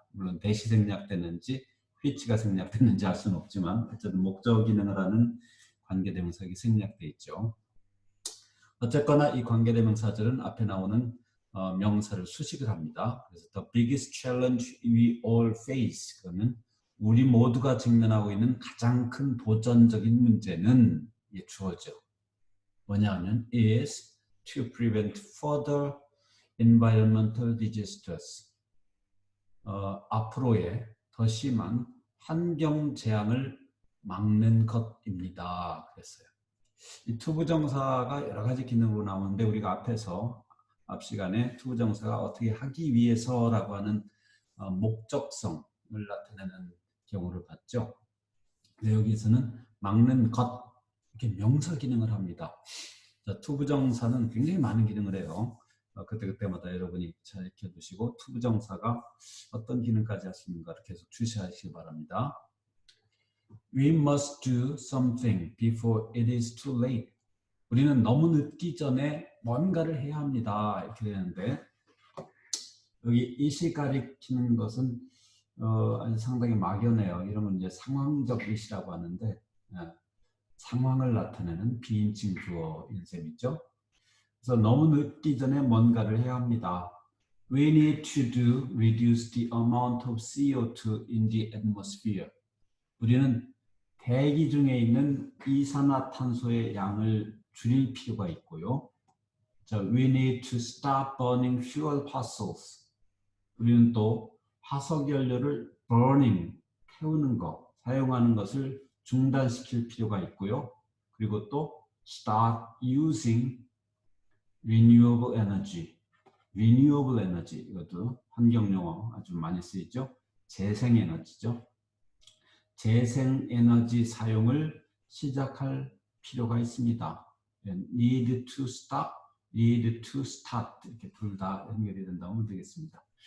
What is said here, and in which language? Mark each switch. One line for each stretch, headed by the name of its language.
Korean: 물론 that이 생략되는지 which가 생략되는지 알 수는 없지만 어쨌든 목적어 기능을 하는 관계대명사가 생략되어 있죠. 어쨌거나 이 관계대명사절은 앞에 나오는 명사를 수식을 합니다. 그래서
English: the biggest challenge we all face
Korean: 그러면 우리 모두가 직면하고 있는 가장 큰 도전적인 문제는 주어져. 뭐냐 하면
English: is to prevent further environmental disasters.
Korean: 앞으로의 더 심한 환경 재앙을 막는 것입니다. 그랬어요. 이 투부정사가 여러 가지 기능으로 나오는데 우리가 앞 시간에 투부정사가 어떻게 하기 위해서라고 하는 목적성을 나타내는 경우를 봤죠. 근데 여기서는 막는 것 이렇게 명사 기능을 합니다. 자, 투부정사는 굉장히 많은 기능을 해요. 그때마다 여러분이 잘 익혀두시고 투부정사가 어떤 기능까지 할 수 있는가를 계속 주시하시기 바랍니다.
English: We must do something before it is too late.
Korean: 우리는 너무 늦기 전에 뭔가를 해야 합니다. 이렇게 되는데 여기 이시 가리키는 것은 아주 상당히 막연해요. 이러면 이제 상황적 이시라고 하는데 상황을 나타내는 비인칭 주어인 셈이죠. 그래서 너무 늦기 전에 뭔가를 해야 합니다.
English: We need to reduce the amount of CO2 in the atmosphere.
Korean: 우리는 대기 중에 있는 이산화탄소의 양을 줄일 필요가 있고요.
English: 자, we need to stop burning fuel fossils.
Korean: 우리는 또 화석연료를 burning, 태우는 것, 사용하는 것을 중단시킬 필요가 있고요. 그리고 또
English: start using renewable energy.
Korean: renewable energy, 이것도 환경용어 아주 많이 쓰이죠. 재생에너지죠. 재생에너지 사용을 시작할 필요가 있습니다.
English: need to stop, need to start
Korean: 이렇게 둘 다 연결이 된다고 하면 되겠습니다.